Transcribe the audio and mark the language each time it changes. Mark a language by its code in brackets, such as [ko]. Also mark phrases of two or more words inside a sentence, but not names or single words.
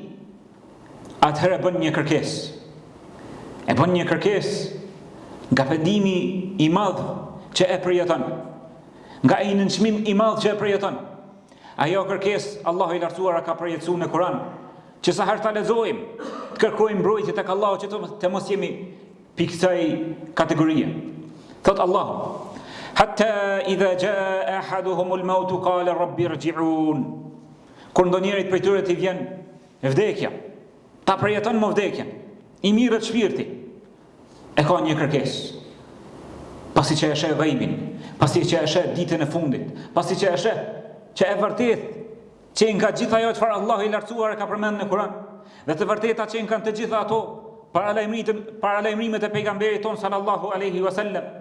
[sq] Atëherë bën një kërkesë. E bën një kërkesë nga pendimi i madh që e përjeton, nga ai nënçmim i madh që e përjeton. Ajo kërkesë Allahu i lartësuar ka përjetësuar në Kur'an, që sa herë ta lexojmë, të kërkojmë mbrojtje tek Allahu që të mos jemi pikë kësaj kategorie. Thot Allahu: [ar] حتى إذا جاء أحدهم الموت قال رب ارجعون. [sq] Kur ndonjërit prej tyre t'i vjen vdekja, ta përjeton më vdekjen, i mirët shpirti, e ka një kërkesë. Pasi që e sheh ghaibin, pasi që e sheh ditën e fundit, pasi që e sheh që e vërtet që nga gjitha ajo çfarë Allahu i lartësuar e ka përmendur në Kur'an, dhe të vërteta që kanë të gjitha ato paralajmërimet e pejgamberit ton [ar] صلى الله عليه وسلم.